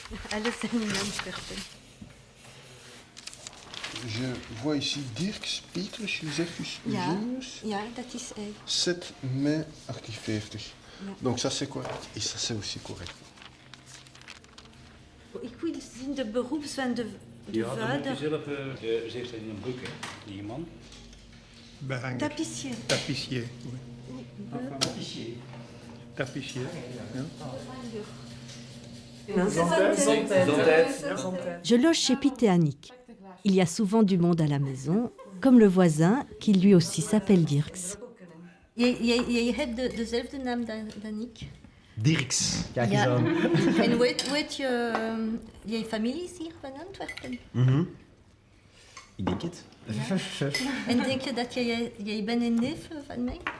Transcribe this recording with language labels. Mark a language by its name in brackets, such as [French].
[Dutch] Alles in Antwerpen. [French] Je vois ici Dirks, Petrus, Josephus, [Dutch] Ja, Eugenius. ja, dat is hij. [French] 7 mai 1850. [Dutch] Ja. [French] Donc ça c'est correct. Et ça c'est aussi correct. [Dutch] Ik wil zien de beroepswet de Ja, dan moet je vader. zelf, ze heeft in een boek, hè, die man. Behanger. [French] Tapissier. Tapissier. Oui. Tapissier. Je loge chez Pitéanique. Il y a souvent du monde à la maison, comme le voisin qui lui aussi s'appelle Dirks. [Dutch] Jij hebt dezelfde naam dan ik? Dirks. Kijk Ja. eens aan. En weet je, jij familie is hier van Antwerpen? Ik denk het. En denk je dat jij bent een neef van mij?